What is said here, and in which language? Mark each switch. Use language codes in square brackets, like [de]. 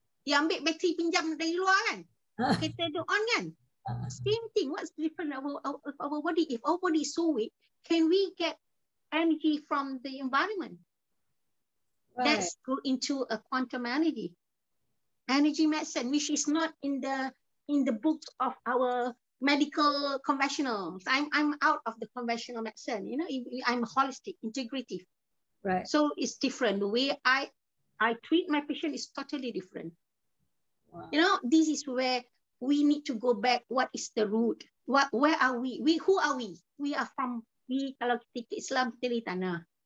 [ms] Dia ambil bateri pinjam dari luar kan, kereta tu on kan. [en] Same thing. What's different about our body? If our body is so weak, can we get energy from the environment? Right. Let's go into a quantum energy medicine, which is not in the books of our medical conventional. I'm out of the conventional medicine. You know, I'm holistic, integrative. Right. So it's different. The way I treat my patient is totally different. Wow. You know, this is where we need to go back. What is the root? Where are we? Who are we? We are from. [ms] Kalau kita Islam, kita dari tanah.